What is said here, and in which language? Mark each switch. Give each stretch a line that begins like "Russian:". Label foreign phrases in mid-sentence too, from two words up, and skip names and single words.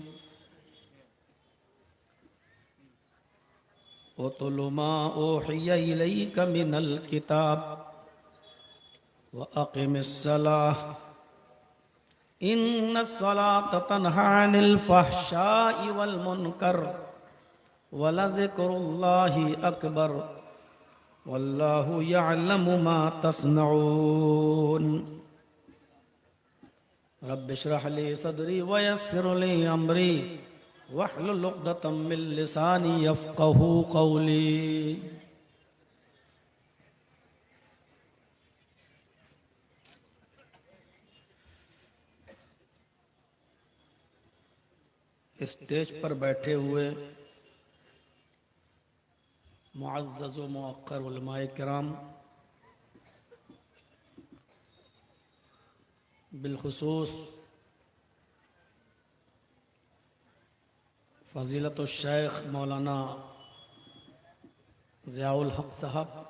Arabic: اتل ما أوحي إليك من الكتاب وأقم الصلاة إن الصلاة تنهى عن الفحشاء والمنكر ولذكر الله أكبر والله يعلم ما تصنعون. رب اشرح لي صدري ويسر لي أمري واحلل عقدة من لساني يفقهوا قولي.
Urdu: سٹیج پر بیٹھے ہوئے معزز و موقر علمائے کرام، بالخصوص فضیلۃ الشیخ مولانا ضیاء الحق صاحب,